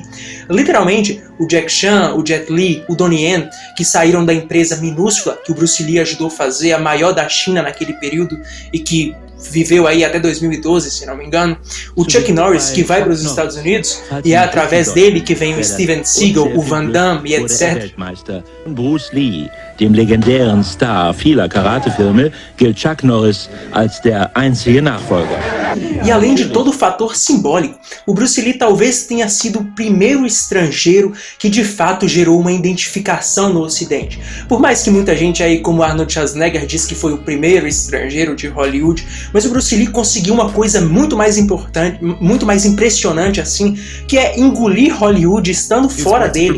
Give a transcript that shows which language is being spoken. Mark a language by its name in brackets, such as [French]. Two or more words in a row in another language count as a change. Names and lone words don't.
[Portuguese] Literalmente, o Jack Chan, o Jet Li, o Donnie Yen, que saíram da empresa minúscula que o Bruce Lee ajudou a fazer, a maior da China naquele período e que viveu aí até 2012, se não me engano. O Chuck Norris, que vai para os Estados Unidos, e é através dele que vem o Steven Seagal, o Van Damme e etc. [German] Bruce Lee, dem legendären Star vieler Karatefilme, gilt Chuck Norris als der einzige Nachfolger. [Portuguese] E além de todo o fator simbólico, o Bruce Lee talvez tenha sido o primeiro estrangeiro que de fato gerou uma identificação no Ocidente. Por mais que muita gente aí, como Arnold Schwarzenegger, diz que foi o primeiro estrangeiro de Hollywood, mas o Bruce Lee conseguiu uma coisa muito mais importante, muito mais impressionante assim, que é engolir Hollywood estando fora dele.